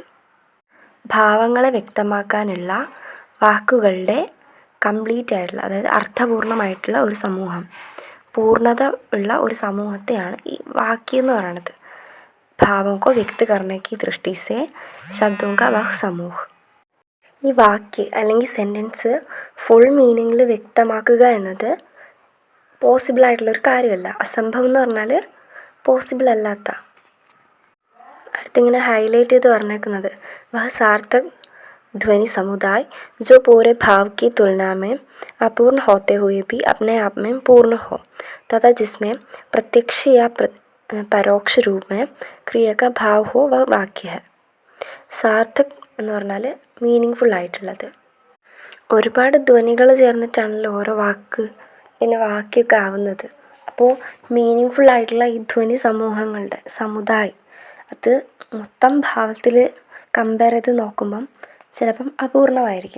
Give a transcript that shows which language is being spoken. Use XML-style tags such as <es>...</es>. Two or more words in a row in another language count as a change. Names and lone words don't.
<ml>ഭാവങ്ങളെ വ്യക്തമാക്കാനുള്ള വാക്കുകളുടെ കംപ്ലീറ്റ് ആയിട്ടുള്ള, അതായത് അർത്ഥപൂർണ്ണമായിട്ടുള്ള ഒരു സമൂഹം, പൂർണ്ണത ഉള്ള ഒരു സമൂഹത്തെയാണ് ഈ വാക്യം എന്ന് പറയുന്നത്.</ml> <hi>भाव को व्यक्त करने की दृष्टि से शब्दों का वह समूह.</hi> <ml>ഈ വാക്ക് അല്ലെങ്കിൽ സെൻറ്റൻസ്</ml> <en>full meaning</en> <ml>വ്യക്തമാക്കുക എന്നത് പോസിബിളായിട്ടുള്ളൊരു കാര്യമല്ല. അസംഭവം എന്ന് പറഞ്ഞാൽ പോസിബിൾ അല്ലാത്ത. അടുത്തിങ്ങനെ ഹൈലൈറ്റ് ചെയ്ത് പറഞ്ഞേക്കുന്നത്</ml> <hi>वह सार्थक ध्वनि समुदाय जो पूरे भाव की तुलना में अपूर्ण होते हुए भी अपने आप में पूर्ण हो तथा जिसमें प्रत्यक्ष या परोक्ष रूप में क्रिया का भाव हो वह वाक्य है.</hi> <ml>സാർത്ഥക് എന്ന് പറഞ്ഞാൽ</ml> <en>meaning full</en> <ml>ആയിട്ടുള്ളത്. ഒരുപാട് ധ്വനികൾ ചേർന്നിട്ടാണല്ലോ ഓരോ വാക്ക് പിന്നെ വാക്യമൊക്കെ ആവുന്നത്. അപ്പോൾ</ml> <en>meaning full</en> <ml>ആയിട്ടുള്ള ഈ ധ്വനി സമൂഹങ്ങളുടെ സമുദായം അത് മൊത്തം ഭാവത്തിൽ കമ്പയർ ചെയ്ത് നോക്കുമ്പം ചിലപ്പം അപൂർണമായിരിക്കും.</ml>